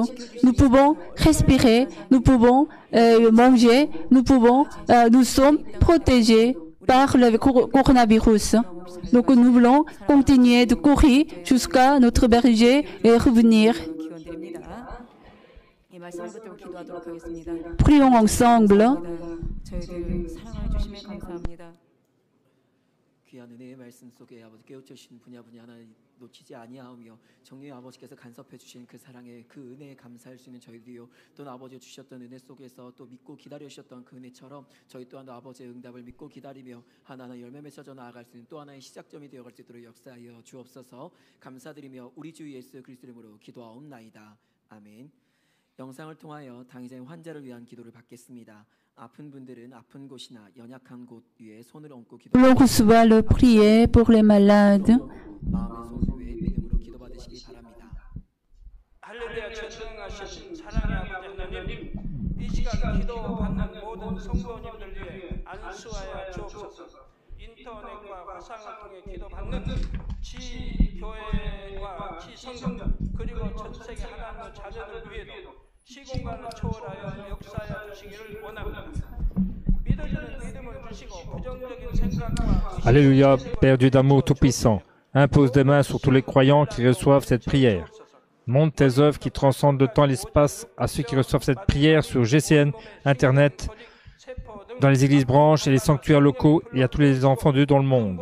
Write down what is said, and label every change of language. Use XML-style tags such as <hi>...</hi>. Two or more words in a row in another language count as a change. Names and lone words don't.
<fr>Nous pouvons respirer, nous pouvons manger, nous sommes protégés par le coronavirus. Donc nous voulons continuer de courir jusqu'à notre berger et revenir. Prions ensemble.</fr> <ko>귀한 은혜의 말씀 속에 아버지 깨우쳐주신 분야 하나 놓치지 아니하오며 정녕 아버지께서 간섭해 주신 그 사랑에 그 은혜에 감사할 수 있는 저희들이요 또는 아버지가 주셨던 은혜 속에서 또 믿고 기다려 주셨던 그 은혜처럼 저희 또한 아버지의 응답을 믿고 기다리며 하나하나 열매 맺어져 나아갈 수 있는 또 하나의 시작점이 되어갈 수 있도록 역사하여 주옵소서. 감사드리며 우리 주 예수 그리스도 이름으로 기도하옵나이다. 아멘. 영상을 통하여 당의자의 환자를 위한 기도를 받겠습니다. 아픈 분들은 아픈 곳이나 연약한 곳 위에 손을 얹고</ko> <fr>L'on reçoit le prière pour les malades.</fr> <ko>마음의 손 위에 믿음으로 기도받으시기 바랍니다. 할렐루야 전능하신 사랑의 아버지 하나님, 이 시간 기도받는 모든 성도님들 위해 안수하여 주옵소서. 인터넷과 화상을 통해 기도받는 지교회와 지성령 그리고 전 세계 하나님의 자녀들 위에도 시공간을 초월하여 역사하여 주시기를 원합니다. 믿어지는 믿음을 주시고 부정적인 생각과</ko> <fr>Alléluia, Père Dieu d'amour tout-puissant, impose des mains sur tous les croyants qui reçoivent cette prière. Montre tes œuvres qui transcendent le temps et l'espace à ceux qui reçoivent cette prière sur GCN, Internet, dans les églises branches et les sanctuaires locaux et à tous les enfants de Dieu dans le monde.</fr>